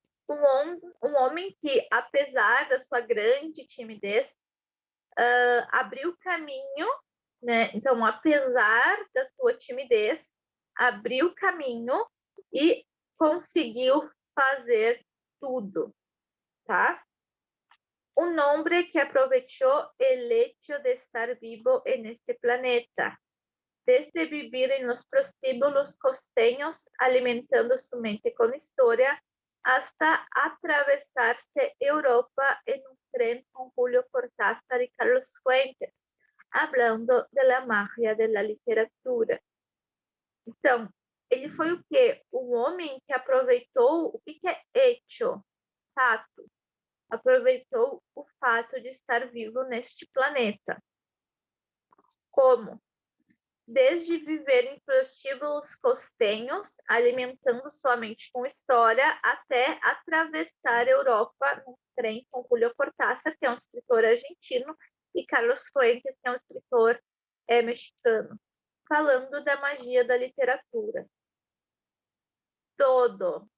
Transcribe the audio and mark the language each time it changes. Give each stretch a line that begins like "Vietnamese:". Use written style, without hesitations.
Portuguese: Um homem que, apesar da sua grande timidez, abriu caminho, né? Então, apesar da sua timidez, abriu caminho e conseguiu fazer tudo, tá?
Spanish: Un hombre que aprovechó el hecho de estar vivo en este planeta, desde vivir en los prostíbulos costeños, alimentando su mente con historia, hasta atravesarse Europa en un tren con Julio Cortázar y Carlos Fuentes, hablando de la magia de la literatura.
Portuguese: Então, ele foi o quê? Um homem que aproveitou o que é hecho, fato. Aproveitou o fato de estar vivo neste planeta. Como? Desde viver em prostíbulos costenhos, alimentando sua mente com história, até atravessar a Europa num trem com Julio Cortázar, que é um escritor argentino, e Carlos Fuentes, que é um escritor mexicano, falando da magia da literatura. Todo.